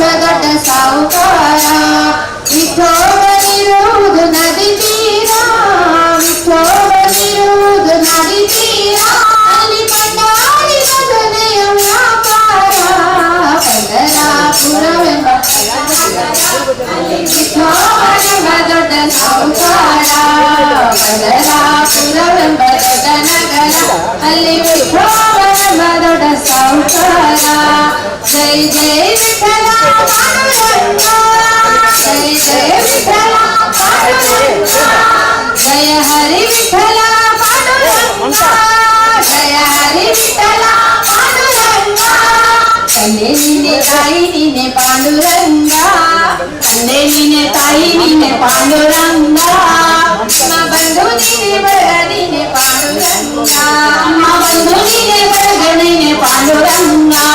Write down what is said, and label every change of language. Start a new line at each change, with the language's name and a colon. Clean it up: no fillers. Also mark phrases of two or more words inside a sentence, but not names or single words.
Kannada: ದೊಡ್ಡ ಸಾಹುಕಾರ ವಿಠೋಬನಿರುವುದು ನದಿ ತೀರ ವಿಠೋಬನಿರುವುದು ನದಿ ತೀರ ಅಲ್ಲಿ ಪಂಡಾರಿ ಭಜನೆಯ ವ್ಯಾಪಾರ ಪಂಢರಾಪುರವೆಂಬ ಅಲ್ಲಿ ವಿಠೋಬನೆಂಬ ದೊಡ್ಡ ಸಾಹುಕಾರ ಪಂಢರಾಪುರವೆಂಬ ದೊಡ್ಡ ನಗರ ಅಲ್ಲಿ ವಿಠೋಬನೆಂಬ ದೊಡ್ಡ ಸಾಹುಕಾರ
Marathi: जय जय विठ्ठल पांडुरंग जय जय विठ्ठल पांडुरंग जय हरी विठ्ठल पांडुरंग जय हरी विठ्ठल पांडुरंग
Kannada: ತಂದೆ ನೀನೆ ತಾಯಿ ನೀನೆ ಪಾಂಡುರಂಗ ತಂದೆ ನೀನೆ ತಾಯಿ ನೀನೆ ಪಾಂಡುರಂಗ ಅಮ್ಮ ಬಂಧು ನೀನೆ ಬಳಗ ನೀನೆ ಪಾಂಡುರಂಗ ಅಮ್ಮ ಬಂಧು ನೀನೆ ಬಳಗ ನೀನೆ ಪಾಂಡುರಂಗ